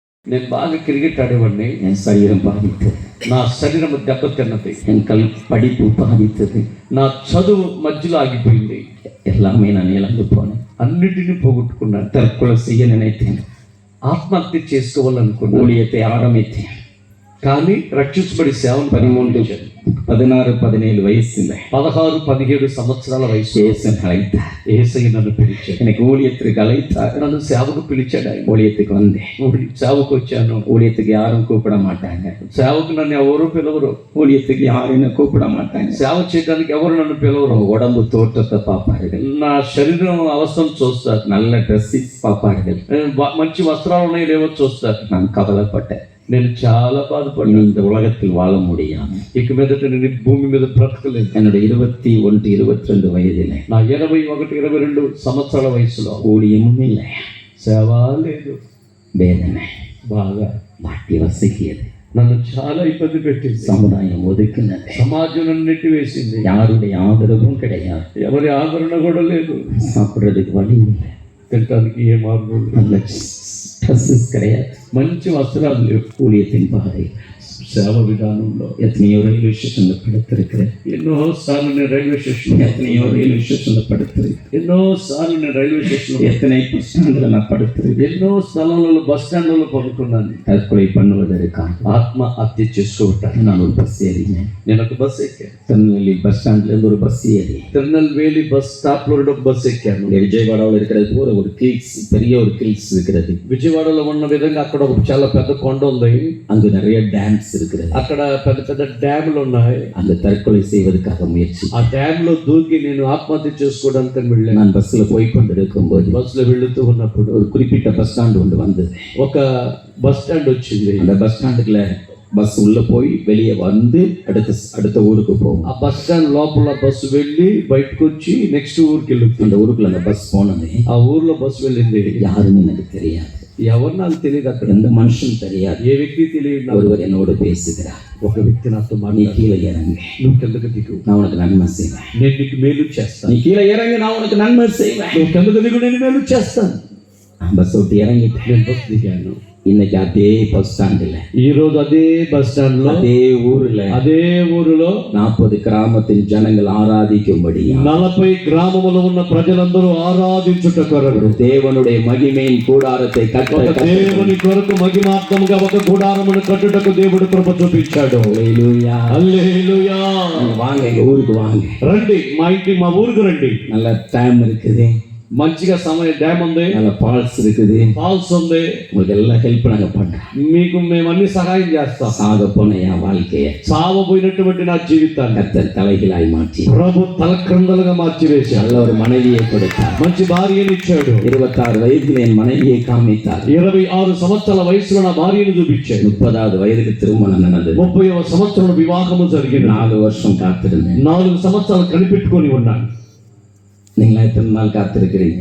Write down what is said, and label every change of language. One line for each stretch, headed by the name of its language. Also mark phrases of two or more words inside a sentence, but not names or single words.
Telugu: నేను బాగా క్రికెట్ ఆడేవాడిని.
Tamil: என் சரீரம் பாதித்தது,
Telugu: నా శరీరం దెబ్బతిన్నది,
Tamil: என் படிப்பு பாதித்தது,
Telugu: నా చదువు మధ్యలో ఆగిపోయింది,
Tamil: எல்லாமே நான் இழந்து போனேன்.
Telugu: అన్నిటినీ పోగొట్టుకున్నాను.
Tamil: தற்கொலை செய்ய நினைத்தேன்,
Telugu: ఆత్మహత్య చేసుకోవాలనుకున్నాను.
Tamil: ஊழியத்தை ஆரம்பித்தேன்.
Telugu: కానీ రక్షించబడి సేవను 16, 17 వయసుல 16-17 సంవత్సరాల వయసు
Tamil: இயேசு அழைத்தார்.
Telugu: యేసయ్య నన్ను పిలిచాడు.
Tamil: எனக்கு ஊழியத்திற்கு அழைத்தார்.
Telugu: నన్ను సేవకు పిలిచాడు ఆయన.
Tamil: ஊழியத்துக்கு வந்தேன்.
Telugu: సేవకు వచ్చాను.
Tamil: ஊழியத்துக்கு யாரும் கூப்பிட மாட்டாங்க,
Telugu: సేవకు నన్ను ఎవరు పిలవరు,
Tamil: ஊழியத்துக்கு யாரும் என்ன கூப்பிட மாட்டாங்க.
Telugu: సేవ చేయడానికి ఎవరు నన్ను పిలవరు.
Tamil: உடம்பு தோற்றத்தை பார்ப்பார்கள்,
Telugu: నా శరీరం అవస్థను చూస్తారు,
Tamil: நல்ல ட்ரெஸ்ஸஸ் பார்ப்பார்கள்.
Telugu: మంచి వస్త్రాలు ఉన్నాయి లేవో చూస్తారు.
Tamil: நான் கவலைப்பட்டேன்,
Telugu: నేను చాలా బాధపడ్డాను.
Tamil: இந்த உலகத்தில் வாழ முடியாது.
Telugu: ఇక మీదట నేను భూమి మీద బ్రతకలేదు.
Tamil: என்னுடைய 21, 22 వయதில்
Telugu: నా 21-22 సంవత్సరాల వయసులో
Tamil: ஊழியமும் இல்லை,
Telugu: సేవ లేదు,
Tamil: வேதனை
Telugu: బాగా
Tamil: மாட்டி வசிக்கியது,
Telugu: నన్ను చాలా ఇబ్బంది పెట్టింది.
Tamil: சமுதாயம் ஒதுக்குனது,
Telugu: సమాజం నన్ను నెట్టి వేసింది.
Tamil: யாருடைய ஆதரவும் கிடையாது,
Telugu: ఎవరి ఆదరణ కూడా లేదు,
Tamil: சாப்பிடுறதுக்கு வழி இல்லை,
Telugu: తినడానికి ఏ మార్గం లేదు,
Tamil: நல்ல ட்ரெஸ்ஸஸ் கிடையாது,
Telugu: మంచి వస్త్రాలు లేవు.
Tamil: ஊழியத்தின் பாதை
Telugu: సేవ విధానంలో
Tamil: எத்தனையோ
English: railway station
Tamil: படுத்திருக்கிறேன்,
Telugu: ఎన్నో సార్లు నేను
English: railway station,
Tamil: எத்தனையோ
English: railway station
Tamil: படுத்திருக்கிறேன்,
Telugu: ఎన్నో సార్లు నేను
English: railway station,
Tamil: எத்தனை
English: bus stand
Tamil: நான் படுத்திருக்கேன்.
Telugu: ఎన్నో స్థలాలలో
English: bus stands
Telugu: పడుకున్నాను.
Tamil: தற்கொலை பண்ணுவதற்காக
Telugu: ఆత్మహత్య చేసుకోవటానికి
Tamil: நான் ஒரு பஸ் ஏறினேன்.
Telugu: నేను ఒక బస్ ఎక్కాను.
Tamil: திருநெல்வேலி
English: bus stand
Tamil: இருந்து ஒரு பஸ் ஏறி
Telugu: తిరునల్వేలి
English: bus stop
Telugu: లో బస్ ఎక్కాను.
Tamil: இங்க விஜயவாடாவில் இருக்கிறது போல ஒரு கில்ஸ், பெரிய ஒரு கில்ஸ் இருக்கிறது.
Telugu: విజయవాడలో ఉన్న విధంగా అక్కడ ఒక చాలా పెద్ద కొండ ఉంది,
Tamil: அங்கு நிறைய డ్యామ్స్ இருக்கிறது.
Telugu: అక్కడ పెద్ద పెద్ద డ్యాములు ఉన్నాయి.
Tamil: அந்த தற்கொலை செய்வதற்காக முயற்சி,
Telugu: ఆ డ్యామ్ లో దూకి నేను ఆత్మహత్య చేసుకోవడానికి వెళ్ళాను.
Tamil: நான் பஸ்ல போய் கொண்டிருக்கும் போது
Telugu: బస్ లో వెళుతూ ఉన్నప్పుడు
Tamil: ஒரு குறிப்பிட்ட
English: bus stand
Tamil: ஒன்று வந்தது.
Telugu: ఒక
English: bus stand
Telugu: వచ్చింది.
Tamil: அந்த
English: bus stand
Tamil: பஸ் உள்ள போய் வெளியே வந்து அடுத்த ஊருக்கு போகும்.
Telugu: ఆ
English: bus stand
Telugu: లోపల బస్సు వెళ్ళి బయటకు వచ్చి నెక్స్ట్ ఊరికి వెళ్తుంది.
Tamil: அந்த ஊருக்குள்ள அந்த பஸ் போனது,
Telugu: ఆ ఊర్లో బస్సు వెళ్ళింది.
Tamil: யாருன்னு எனக்கு தெரியாது,
Telugu: ఎవరు నాకు తెలియదు, అక్కడ
Tamil: எந்த மனுஷனும் தெரியாது.
Telugu: ఏ వ్యక్తి తెలియదు.
Tamil: ஒருவர் என்னோடு பேசுகிறார்,
Telugu: ఒక వ్యక్తి నాతో
Tamil: நீ
Telugu: మాట్లాడి,
Tamil: கீழே இறங்கு,
Telugu: నువ్వు కిందకు దిగు,
Tamil: நான் உனக்கு நன்மை செய்வேன்.
Telugu: నేను నీకు మేలు చేస్తాను.
Tamil: நீ கீழே இறங்கு, நான் உனக்கு நன்மை செய்வேன்.
Telugu: నువ్వు కిందకు దిగు, నేను మేలు చేస్తాను.
Tamil: நான் பஸ் விட்டு இறங்கிட்டேன்.
Telugu: నేను బస్సు దిగాను.
Tamil: இன்னைக்கு அதே
English: bus stand,
Telugu: ఈ రోజు అదే
English: bus stand
Telugu: లో,
Tamil: அதே ஊர்ல,
Telugu: అదే ఊరిలో
Tamil: 40 கிராமத்தின் ஜனங்கள் ஆராதிக்கும்படி
Telugu: 40 గ్రామములో ఉన్న ప్రజలందరూ ఆరాధించుట కొరకు
Tamil: தேவனுடைய மகிமையின் கூடாரத்தை
Telugu: ఒక దేవుని కొరకు మహిమార్థముగా ఒక గుడారమును కట్టుటకు దేవుడు కృప చూపించాడు.
Tamil: ஹல்லேலூயா,
Telugu: హల్లెలూయా.
Tamil: வாங்க எங்க ஊருக்கு வாங்க,
Telugu: రండి మా ఊరికి రండి.
Tamil: நல்ல டைம் இருக்குது,
Telugu: మంచిగా సమయం, డ్యామ్ ఉంది,
Tamil: நல்ல ஃபால்ஸ் இருக்குது,
Telugu: ఫాల్స్ ఉంది,
Tamil: உங்களுக்கு எல்லாம் ஹெல்ப் நாங்க பண்றோம்.
Telugu: మీకు మేము అన్ని సహాయం చేస్తాం.
Tamil: சாக போன என் வாழ்க்கையை
Telugu: సావబోయినటువంటి నా జీవితాన్ని
Tamil: கர்த்தர் தலைகளாய் மாற்றி
Telugu: ప్రభు తలక్రిందలుగా మార్చివేశాడు.
Tamil: நல்ல ஒரு மனைவியை கொடுத்தார்.
Telugu: మంచి భార్యని ఇచ్చాడు.
Tamil: 26 வயதில் என் மனைவியை காமித்தார்.
Telugu: 26 సంవత్సరాల వయసులో నా భార్యను చూపించాడు.
Tamil: 30வது వయதுக்கு திருமணம் நடந்தது.
Telugu: 30వ సంవత్సరంలో వివాహము జరిగింది.
Tamil: 4 வருஷம் காத்திருந்தேன்.
Telugu: 4 సంవత్సరాలు కనిపెట్టుకొని ఉన్నాను.
Tamil: நீங்களா எத்தனை நாள் காத்திருக்கிறீங்க?